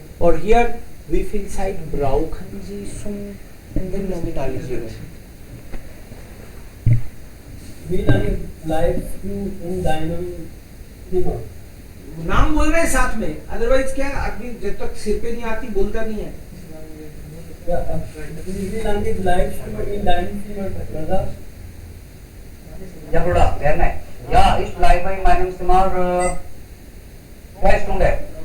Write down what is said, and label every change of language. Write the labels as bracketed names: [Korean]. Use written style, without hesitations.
[English] Or here, [German] wie viel Zeit brauchen Sie zum [English] and then [German] Nominalisierung. Wie lange bleibst du in deinem Zimmer? [Hindi] नाम बोल रहे हैं साथ में, अदरवाइज क्या आदमी जब तक सिर पे नहीं आती बोलता नहीं है. [German] Ja, wie lange bleibst du in deinem Zimmer, Brother? Ja, Bruder, gerne. Ja, ich bleibe in meinem Zimmer 2 Stunden.